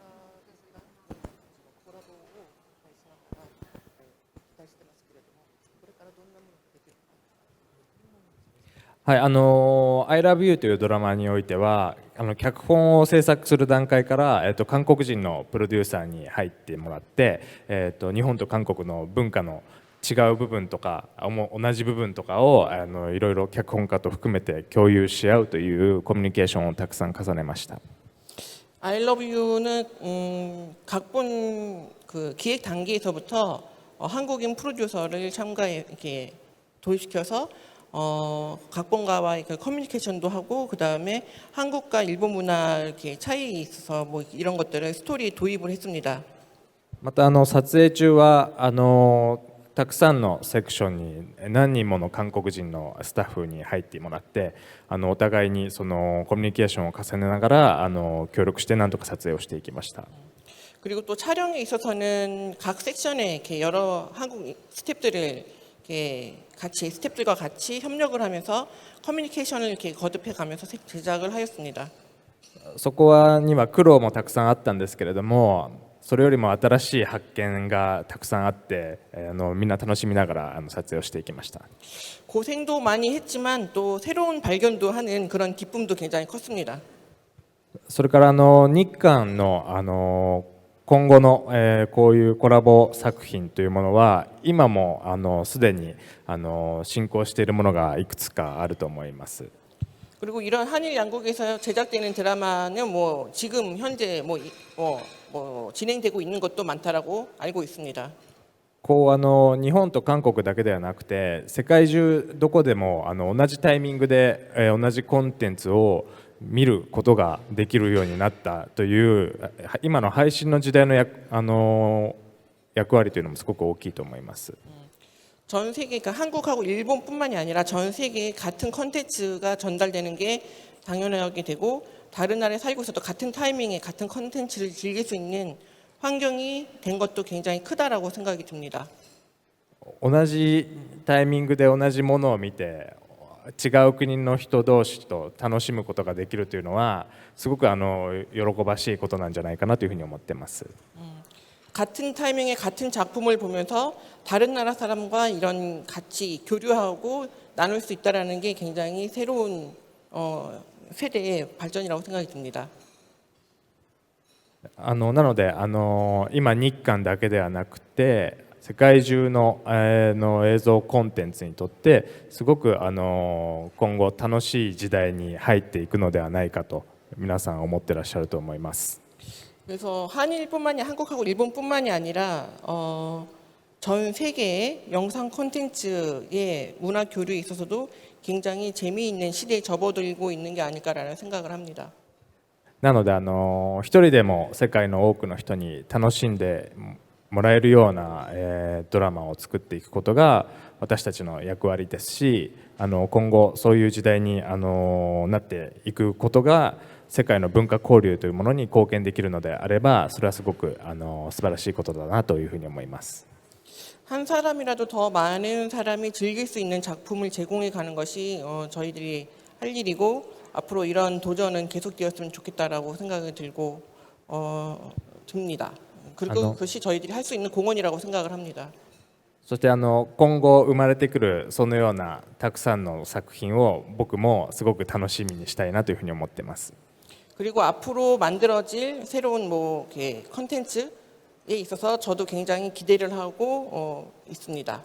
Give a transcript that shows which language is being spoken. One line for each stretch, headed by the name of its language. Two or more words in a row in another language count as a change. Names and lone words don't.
Japanese: はい、I Love You というドラマにおいては脚本を制作する段階から、韓国人のプロデューサーに入ってもらって、日本と韓国の文化の違う部分とか同じ部分とかをいろいろ脚本家と含めて共有し合うというコミュニケーションをたくさん重ねました。
Korean: I Love You는 각본 그 기획 단계에서부터 한국인 프로듀서를 참가에 이렇게 도입시켜서 각본가와의 그 커뮤니케이션도 하고 그 다음에 한국과 일본 문화 이렇게 차이에 있어서 뭐 이런 것들을 스토리에 도입을 했습니다.
Japanese: また撮影中はたくさんのセクションに何人もの韓国人のスタッフに入ってもらってお互いにそのコミュニケーションを重ねながら協力して何とか撮影をしていきました。
Korean: 그리고 또 촬영에 있어서는 각 섹션에 이렇게 여러 한국 스태프들을 이렇게 같이 스태프들과 같이 협력을 하면서 커뮤니케이션을 이렇게 거듭해 가면서 제작을 하였습니다.
Japanese: そこには苦労もたくさんあったんですけれどもそれよりも新しい発見がたくさんあってみんな楽しみながら撮影をしていきました。
Korean: 고생도 많이 했지만 또 새로운 발견도 하는 그런 기쁨도 굉장히 컸습니다.
Japanese: それから日韓の今後のこういうコラボ作品というものは今もすでに進行しているものがいくつかあると思います。
Korean: 그리고 이런 한일 양국에서 제작되는 드라마는 뭐 지금 현재 뭐 진행되고 있는 것도 많다라고 알고 있습니다.
Japanese: こう日本と韓国だけではなくて世界中どこでも同じタイミングで同じコンテンツを見ることができるようになったという今の配信の時代の役割というのもすごく大きいと思います。
Korean: 전 세계 그러니까 한국하고 일본뿐만이 아니라 전 세계에 같은 컨텐츠가 전달되는 게 당연하게 되고 다른 나라에 살고 있어도 같은 타이밍에 같은 컨텐츠를 즐길 수 있는 환경이 된 것도 굉장히 크다라고 생각이 듭니다.
Japanese: 同じタイミングで同じものを見て違う国の人同士と楽しむことができるというのはすごく喜ばしいことなんじゃないかなというふうに思っています。
Korean: 같은 타이밍에 같은 작품을 보면서 다른 나라 사람과 이런 같이 교류하고 나눌 수 있다라는 게 굉장히 새로운 세대의 발전이라고 생각이 듭니다.
Japanese: なので今日韓だけではなくて世界中の映像コンテンツにとってすごく今後楽しい時代に入っていくのではないかと皆さん思ってらっしゃると思います。
Korean: 그래서 한일뿐만이 한국하고 일본뿐만이 아니라 전 세계의 영상 콘텐츠의 문화 교류에 있어서도 굉장히 재미있는 시대에 접어들고 있는 게 아닐까라는 생각을 합니다.
Japanese: なので一人でも世界の多くの人に楽しんでもらえるようなドラマを作っていくことが私たちの役割ですし今後そういう時代になっていくことが世界の文化交流というものに貢献できるのであればそれはすごく素晴らしいことだなというふうに思います。
Korean: 한 사람이라도 더 많은 사람이 즐길 수 있는 작품을 제공해 가는 것이 저희들이 할 일이고 앞으로 이런 도전은 계속되었으면 좋겠다라고 생각이 들고 듭니다. 그리고 그것이 저희들이 할 수 있는 공헌이라고 생각을 합니다.
Japanese: そして今後生まれてくるそのようなたくさんの作品を僕もすごく楽しみにしたいなというふうに思ってます。
Korean: 그리고 앞으로 만들어질 새로운 뭐 이렇게 컨텐츠에 있어서 저도 굉장히 기대를 하고 있습니다.